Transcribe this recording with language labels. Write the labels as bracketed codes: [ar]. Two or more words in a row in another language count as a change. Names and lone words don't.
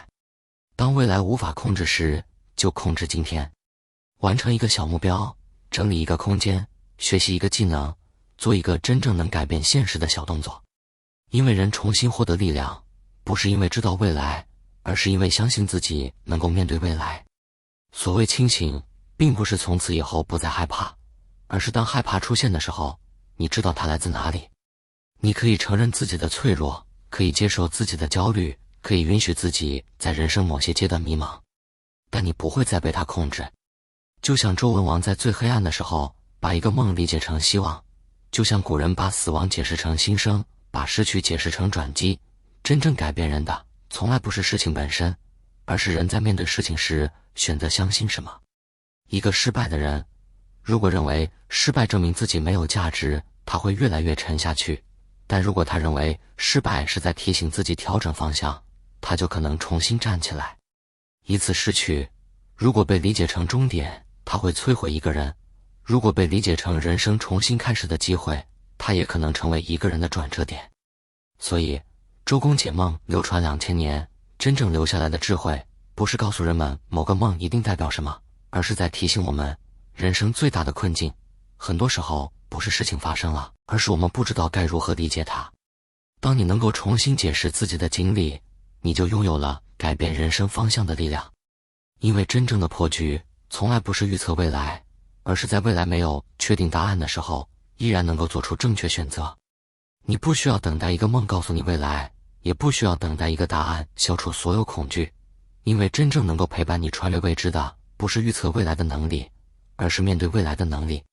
[zh] 當未來無法控制時，就控制今天。完成一個小目標，整理一個空間，學習一個技能，做一個真正能改變現實的小動作。因為人重新獲得力量，不是因為知道未來，而是因為相信自己能夠面对未来。所謂清醒，並不是從此以後不再害怕，而是當害怕出現的時候，你知道它来自哪裡。你可以承認自己的脆弱，可以接受自己的焦慮，可以允許自己在人生某些階段迷茫，但你不会再被它控制。就像周文王在最黑暗的時候，把一個夢理解成希望；就像古人把死亡解釋成新生，把失去解釋成轉機。真正改變人的，從來不是事情本身，而是人在面對事情時選擇相信什麼。一個失敗的人，如果認為失敗證明自己沒有價值，他會越来越沉下去；但如果他認為失敗是在提醒自己調整方向，他就可能重新站起來。一次失去，如果被理解成終點，它會摧毀一個人；如果被理解成人生重新開始的機會，它也可能成為一個人的轉折點。所以周公解夢流傳2000年，真正留下來的智慧，不是告訴人們某個夢一定代表什麼，而是在提醒我們， 人生最大的困境，很多时候不是事情发生了，而是我們不知道該如何理解它。當你能夠重新解釋自己的經歷，你就擁有了改變人生方向的力量。因為真正的破局，從來不是預測未來，而是在未來沒有確定答案的時候，依然能夠做出正確選擇。你不需要等待一個夢告訴你未來，也不需要等待一個答案消除所有恐懼，因為真正能夠陪伴你穿越未知的，不是預測未來的能力，而是面對未來的能力。